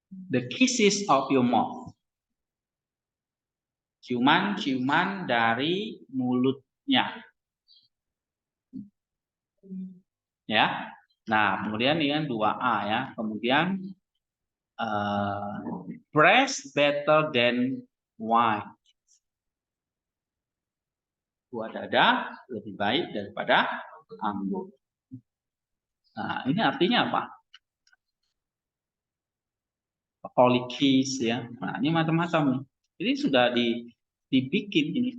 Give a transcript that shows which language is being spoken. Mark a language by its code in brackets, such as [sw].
[en] The kisses of your mouth. [id] Ciuman-ciuman dari mulutnya. Ya. Nah, kemudian ini kan 2A ya. Kemudian [en] breast better than wine. [id] Buah dada lebih baik daripada anggur. Nah, ini artinya apa? Polikis ya. Nah, ini macam-macam. Ini sudah dibikin ini.